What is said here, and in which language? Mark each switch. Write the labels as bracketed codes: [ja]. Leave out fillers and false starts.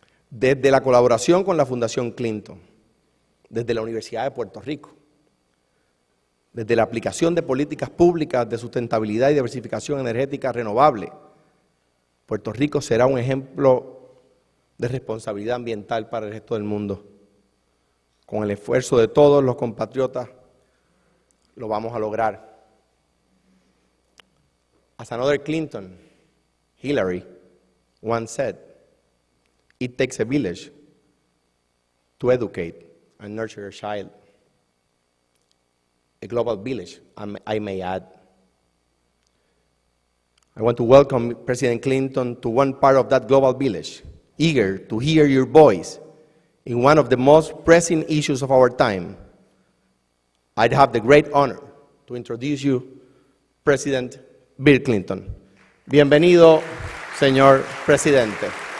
[es] Desde la colaboración con la Fundación Clinton, desde la Universidad de Puerto Rico, desde la aplicación de políticas públicas de sustentabilidad y diversificación energética renovable, Puerto Rico será un ejemplo de responsabilidad ambiental para el resto del mundo. Con el esfuerzo de todos los compatriotas lo vamos a lograr. [en] As another Clinton, Hillary, once said, "It takes a village to educate and nurture a child, a global village, I may add. I want to welcome President Clinton to one part of that global village, eager to hear your voice in one of the most pressing issues of our time. I'd have the great honor to introduce you, President Bill Clinton. [es] Bienvenido, señor presidente.